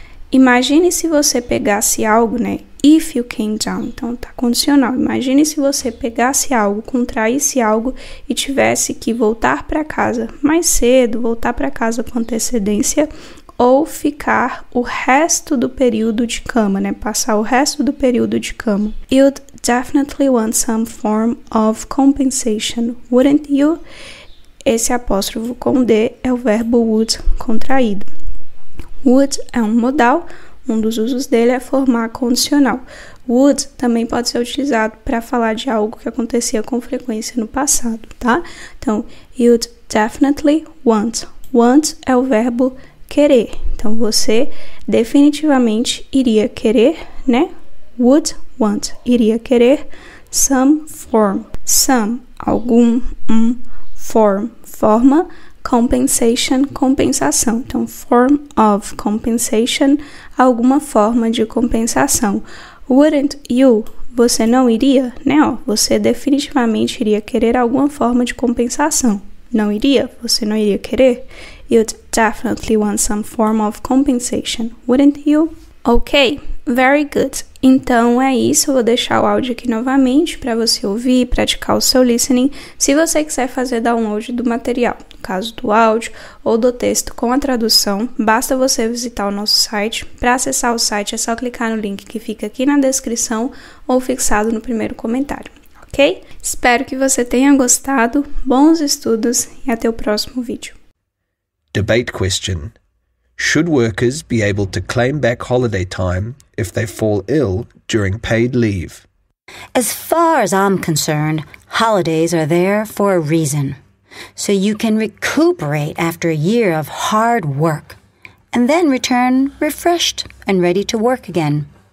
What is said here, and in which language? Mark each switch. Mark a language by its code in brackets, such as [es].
[pt] Imagine se você pegasse algo, né? [en] If you came down, [pt] então tá condicional. Imagine se você pegasse algo, contraísse algo e tivesse que voltar para casa mais cedo, voltar para casa com antecedência ou ficar o resto do período de cama, né? Passar o resto do período de cama. [en] You'd definitely want some form of compensation, wouldn't you? [pt] Esse apóstrofo com D é o verbo would contraído. Would é um modal, um dos usos dele é formar condicional. Would também pode ser utilizado para falar de algo que acontecia com frequência no passado, tá? [en] Então, you'd definitely want. [pt] Want é o verbo querer. Então, você definitivamente iria querer, né? [en] Would want, [pt] iria querer [en] some form. [pt] Some, algum, form, forma. Compensation, compensação. Então, [en] form of compensation, [pt] alguma forma de compensação. [en] Wouldn't you? [pt] Você não iria, né? Você definitivamente iria querer alguma forma de compensação. Não iria? Você não iria querer? [en] You'd definitely want some form of compensation, wouldn't you? Ok, very good. [pt] Então é isso, eu vou deixar o áudio aqui novamente para você ouvir e praticar o seu listening. Se você quiser fazer download do material, no caso do áudio ou do texto com a tradução, basta você visitar o nosso site. Para acessar o site é só clicar no link que fica aqui na descrição ou fixado no primeiro comentário, ok? Espero que você tenha gostado, bons estudos e até o próximo vídeo. [en] Debate question. Should workers be able to claim back holiday time if they fall ill during paid leave? As far as I'm concerned, holidays are there for a reason. So you can recuperate after a year of hard work and then return refreshed and ready to work again.